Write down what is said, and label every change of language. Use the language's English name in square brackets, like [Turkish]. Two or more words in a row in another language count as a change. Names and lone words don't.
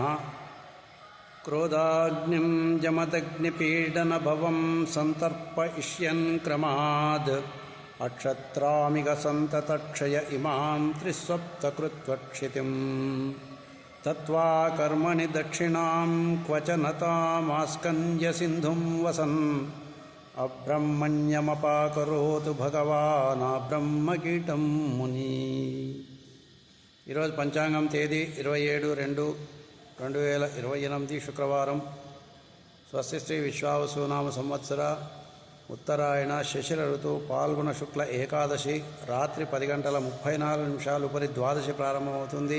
[Sanskrit] क्रोधाग्निं जमदग्निपीडनभवं सन्तर्पयिष्यन् क्रमाद् अक्षत्रामिगसन्ततक्षय इमां त्रिस्वप्तकृत्वक्षितिं तत्त्वा कर्मणि दक्षिणां क्वचनतामास्कन्य सिन्धुं वसन् अब्रह्मण्यमपाकरोतु भगवान् ब्रह्मकीटं मुनि। [Telugu] ఈరోజు పంచాంగం తేదీ 27/2/2028 శుక్రవారం. స్వస్తి శ్రీ విశ్వావసునామ సంవత్సర ఉత్తరాయణ శశిర ఋతువు పాల్గొన శుక్ల ఏకాదశి రాత్రి 10:34 ఉపరి ద్వాదశి ప్రారంభమవుతుంది.